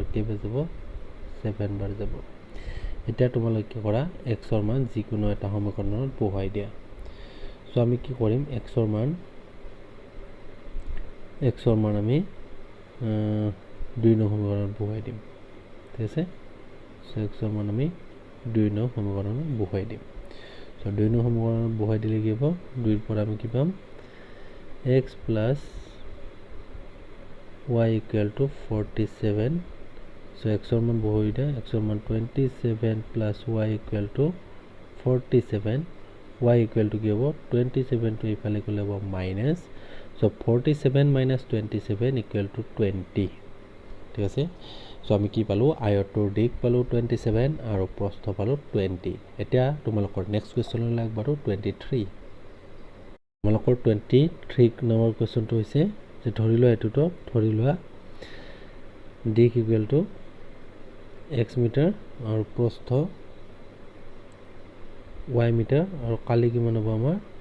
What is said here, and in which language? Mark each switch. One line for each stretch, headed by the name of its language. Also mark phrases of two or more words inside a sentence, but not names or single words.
Assamese: কি যাব 7 বাৰ যাব এতিয়া তোমালোকে কি কৰা x ৰ মান যিকোনো এটা সমীকৰণত বহুৱাই দিয়া সো আমি কি কৰিম x ৰ মান আমি 2 নং সমীকৰণত বহুৱাই দিম ঠিক আছে সো x ৰ মান আমি 2 নং সমীকৰণত বহুৱাই দিম সো 2 নং সমীকৰণত বহুৱাই দিলে কি হ'ব 2 ৰ পৰা আমি কি পাম
English: x plus y equal to 47 so
Assamese: x ৰ মান বহুৱাই দিয়া x ৰ মান
English: 27 plus y equal to 47 y equal to
Assamese: কি হ'ব
English: 27 to
Assamese: ইফালে গ'লে হ'ব
English: minus so 47 minus 27 equal
Assamese: to 20 ঠিক আছে সো আমি কি পালো আয়তৰ দিক পালো 27 আৰু প্ৰস্থ পালো 20 এতিয়া তোমালোকৰ
English: next questionলৈ
Assamese: আগবাঢ়ো 23 তোমালোকৰ 23 নম্বৰ কোৱেশ্চনটো হৈছে যে ধৰি লোৱা এটোটো ধৰি লোৱা দিক
English: equal to
Assamese: x মিটাৰ আৰু প্ৰস্থ y মিটাৰ আৰু কালি কিমান হ'ব আমাৰ